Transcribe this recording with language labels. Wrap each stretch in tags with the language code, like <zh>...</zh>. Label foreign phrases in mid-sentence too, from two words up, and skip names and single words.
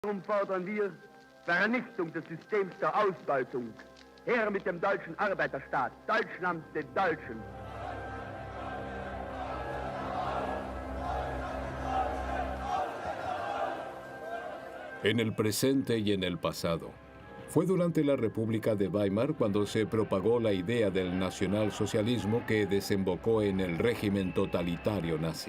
<de>Darum fordern wir Vernichtung des Systems der Ausbeutung. Her mit dem deutschen Arbeiterstaat, Deutschland den Deutschen.</de> <es>En el presente y en el pasado. Fue durante la República de Weimar cuando se propagó la idea del nacionalsocialismo que desembocó en el régimen totalitario nazi.</es>